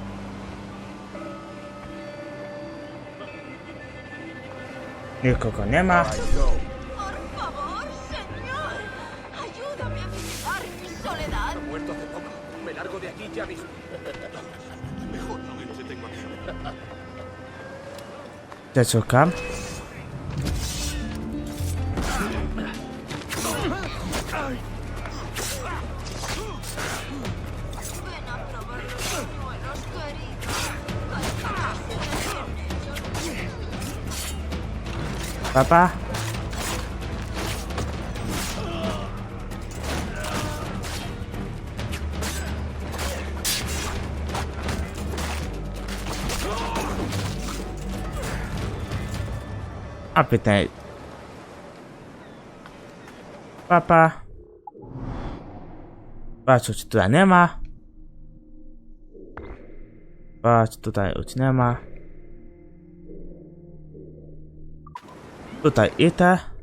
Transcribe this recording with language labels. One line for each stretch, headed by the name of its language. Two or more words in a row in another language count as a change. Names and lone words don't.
Polish: Nikogo nie ma.
Spanish: Por favor, señor. Ayúdame a visitar mi soledad. Muerto hace poco. Me largo de aquí ya mismo. Mejor no me entretengo aquí.
Polish: Gdzie szukam?
Spanish: Ven a probar los buñuelos, querido.
Polish: Papa? A pytaj. Papa. Patrz, już tutaj nie ma. Patrz, tutaj już nie ma. Tutaj idę.